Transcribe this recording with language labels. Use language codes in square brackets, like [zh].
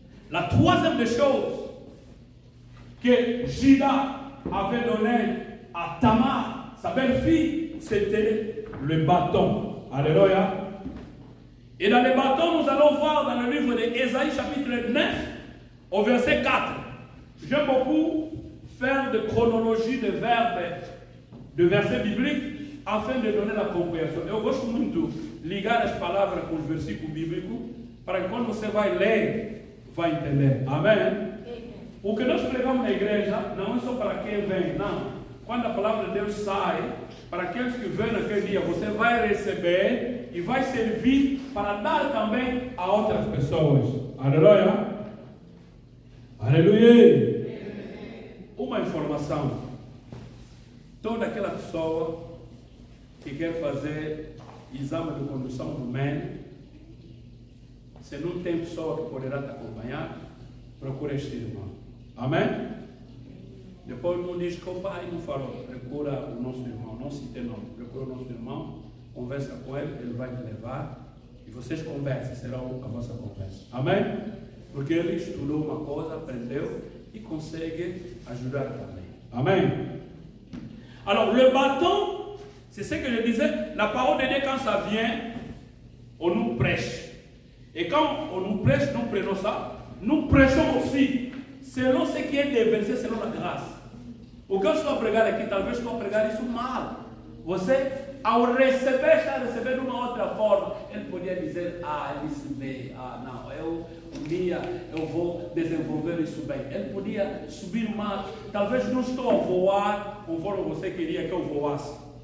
[fr] La troisième des choses que Judas avait donné à Tamar, sa belle-fille, c'était le bâton. Alléluia. Et dans les bâtons, nous allons voir dans le livre d'Ésaïe, chapitre 9, au verset 4. J'aime beaucoup faire de chronologie de verbes, de versets bibliques, afin de donner la compréhension. [pt] Eu gosto muito de ligar as palavras com os versículos bíblicos, para que quando você vai ler, vai entender. Amém? O que nós pregamos na igreja não é só para quem vem, não. Quando a palavra de Deus sai, para aqueles que vêm naquele dia, você vai receber e vai servir para dar também a outras pessoas. Aleluia. Aleluia. Uma informação. Toda aquela pessoa que quer fazer exame de condução do MEN, se não tem pessoa que poderá te acompanhar, procura este irmão. Amém? Depois não diz que o pai não falou, procura o nosso irmão, não cite nome, procura o nosso irmão, conversa com ele, ele vai te levar e vocês conversam, será a vossa conversa. Amém? Porque ele estudou uma coisa, aprendeu e consegue ajudar também. Amém? [fr] Alors le bâton, c'est ce que je disais, la parole de Dieu quand ça vient, on nous prêche. Et quand on nous prêche, nous prenons ça, nous prêchons aussi, selon ce qui est déversé, selon la grâce. [pt] O que eu estou a pregar aqui, talvez estou a pregar isso mal. Você, ao receber, está recebendo de uma outra forma. Ele podia dizer, ele disse bem, não, um dia eu vou desenvolver isso bem. Ele podia subir mais. Talvez não estou a voar conforme você queria que eu voasse.